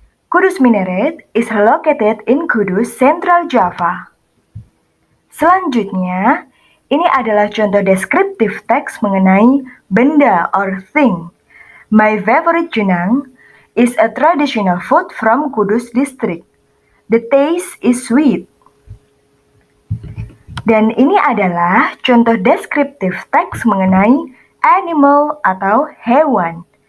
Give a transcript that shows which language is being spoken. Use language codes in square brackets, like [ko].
[en] Kudus Minaret is located in Kudus, Central Java. [id] Selanjutnya, ini adalah contoh descriptive text mengenai benda or thing. [en] My favorite jenang is a traditional food from Kudus district. The taste is sweet. [id] Dan ini adalah contoh descriptive text mengenai animal atau hewan.